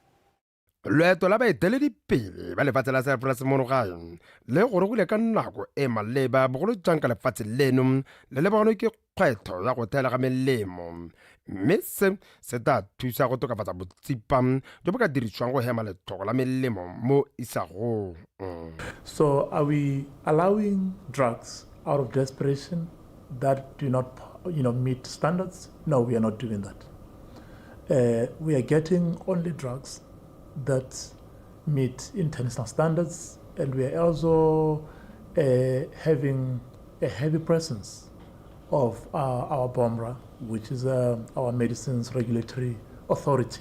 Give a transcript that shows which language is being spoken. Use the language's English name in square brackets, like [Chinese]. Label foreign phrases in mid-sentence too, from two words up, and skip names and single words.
[Tswana] Loeto la baeteledipele ba lefatshe la Cyprus mono gae le gore go le ka nako e maleba bogolo jang ka lefatshe leno le lebaganwe ke kgwetho ya go thela ga melemo, mme se tla thusa go tokafatsa botsipa jo bo ka dirisiwang go hema lethogo la melemo mo isagong. [English] So are we allowing drugs out of desperation that do not meet standards? No, we are not doing that. We are getting only drugs that meet international standards, and we are also having a heavy presence of our BOMRA, which is our Medicines Regulatory Authority.